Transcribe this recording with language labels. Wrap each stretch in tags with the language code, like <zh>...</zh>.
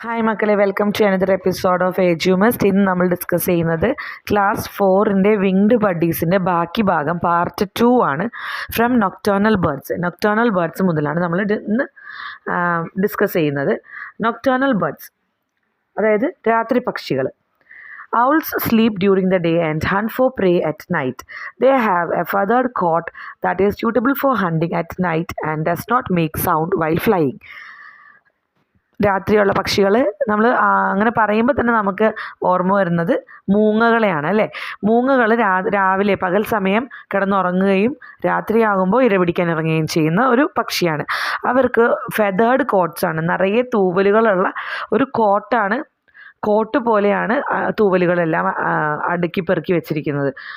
<ml>Hi മക്കളെ,</ml> <en>Welcome to another episode of Edumust.</en> <ml>ഇന്ന് നമ്മൾ ഡിസ്കസ് ചെയ്യുന്നത് ക്ലാസ് 4 വിങ്ഡ് ബഡീസിൻ്റെ ബാക്കി ഭാഗം പാർട്ട് 2 ആണ്. ഫ്രം നൊക്ടേണൽ ബേർഡ്സ് മുതലാണ് നമ്മൾ ഇന്ന് ഡിസ്കസ് ചെയ്യുന്നത്. നൊക്ടേണൽ ബേർഡ്സ് അതായത് രാത്രി പക്ഷികൾ.</ml> <en>Owls sleep during the day and hunt for prey at night. They have a feathered coat that is suitable for hunting at night and does not make sound while flying.</en> <ml>രാത്രിയുള്ള പക്ഷികൾ നമ്മൾ അങ്ങനെ പറയുമ്പോൾ തന്നെ നമുക്ക് ഓർമ്മ വരുന്നത് മൂങ്ങകളെയാണ് അല്ലേ. മൂങ്ങകൾ രാവിലെ പകൽ സമയം കിടന്നുറങ്ങുകയും രാത്രിയാകുമ്പോൾ ഇരപിടിക്കാൻ ഇറങ്ങുകയും ചെയ്യുന്ന ഒരു പക്ഷിയാണ്. അവർക്ക് ഫെതേർഡ് കോട്ട്സ് ആണ്, നിറയെ തൂവലുകളുള്ള ഒരു കോട്ട് പോലെയാണ് തൂവലുകളെല്ലാം അടുക്കി പെറുക്കി വെച്ചിരിക്കുന്നത്.</ml>